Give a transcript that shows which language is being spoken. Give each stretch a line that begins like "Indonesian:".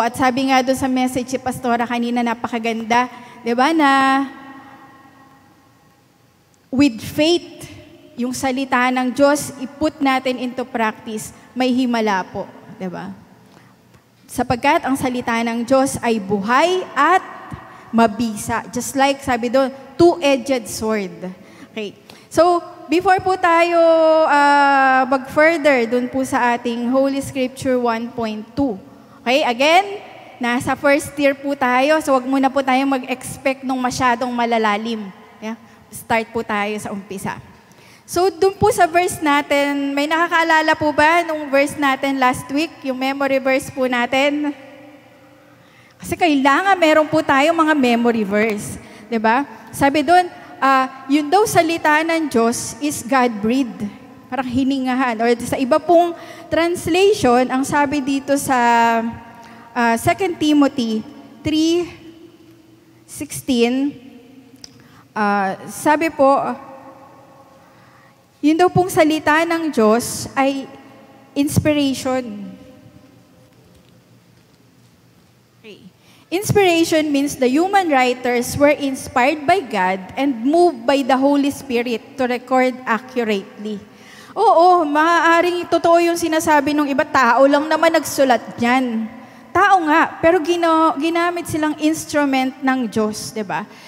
Filipino: At sabi nga doon sa message si Pastora kanina, napakaganda, di ba, na with faith, yung salita ng Diyos, i-put natin into practice, may himala po. Diba? Sapagkat ang salita ng Diyos ay buhay at mabisa.
English: Just like,
Filipino: sabi doon,
English: two-edged sword.
Filipino: Okay. So, before po tayo mag-further dun po sa ating Holy Scripture 1.2. Okay, again, nasa first year po tayo, so wag muna po tayo mag-expect nung masyadong malalalim. Yeah? Start po tayo sa umpisa. So, dun po sa verse natin, may nakakaalala po ba nung verse natin last week, yung memory verse po natin? Kasi kailangan meron po tayo mga memory verse. Diba? Sabi dun, yun daw salita ng Diyos is God-breathed. parang hiningahan. Or sa iba pong translation, ang sabi dito sa 2 Timothy 3:16, sabi po, yun daw pong salita ng Diyos ay inspiration.
English: Okay. Inspiration means the human writers were inspired by God and moved by the Holy Spirit to record accurately.
Filipino: Oo, maaaring totoo yung sinasabi ng iba, tao lang naman nagsulat niyan. Tao nga, pero ginamit silang instrument ng Diyos, di ba?